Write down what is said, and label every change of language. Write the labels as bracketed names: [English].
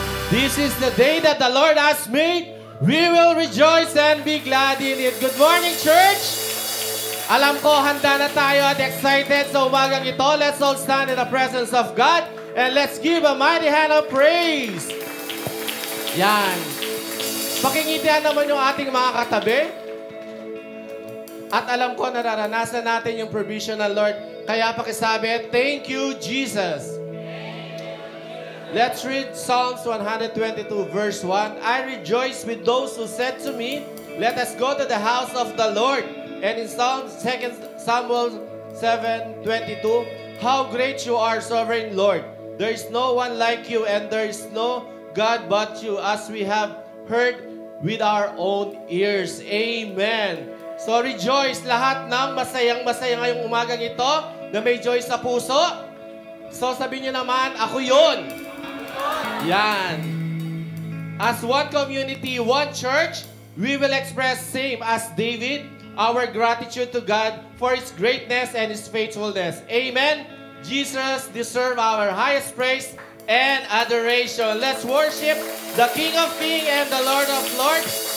[English] This is the day that the Lord has made. We will rejoice and be glad in it. Good morning, church! [Filipino] Alam ko, handa na tayo at excited sa umagang ito. [English] Let's all stand in the presence of God and let's give a mighty hand of praise. [Filipino] Yan. Pakingitian naman yung ating mga katabi. At alam ko, nararanasan natin yung provision ng Lord. Kaya pakisabi, thank you, Jesus. [English] Let's read Psalms 122 verse 1. I rejoice with those who said to me, let us go to the house of the Lord. And in Psalms 2 Samuel 7:22, how great you are, sovereign Lord. There is no one like you and there is no God but you, as we have heard with our own ears. Amen. So rejoice [Filipino] lahat ng masayang-masaya ngayong umagang ito na may joy sa puso. So sabihin niyo naman, ako yun. Yan. [English] As one community, one church, we will express same as David, our gratitude to God for His greatness and His faithfulness. Amen. Jesus deserves our highest praise and adoration. Let's worship the King of Kings and the Lord of Lords.